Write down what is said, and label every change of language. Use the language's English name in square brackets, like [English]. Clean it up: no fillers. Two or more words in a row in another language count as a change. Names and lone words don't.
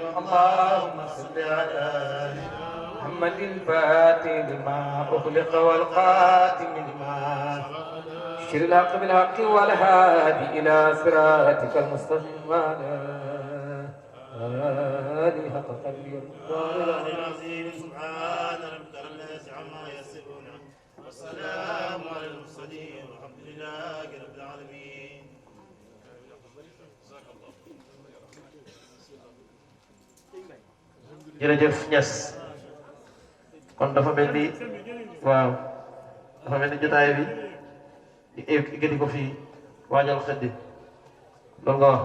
[Arabic] اللهم صل على محمد الفاتح لما أخلق والقاتم لما شر الحق بالحق والهادي إلى صراطك المستقيم وعلى آله حق قدره العظيم سبحان ربك رب العزة عما يصفون والسلام على المرسلين والحمد لله رب العالمين. [Wolof] jërëjëf Niass kon dafa mel ni waaw dafa mel ni jotaay bi gëdi ko fii waajal xeddi loolu nga wax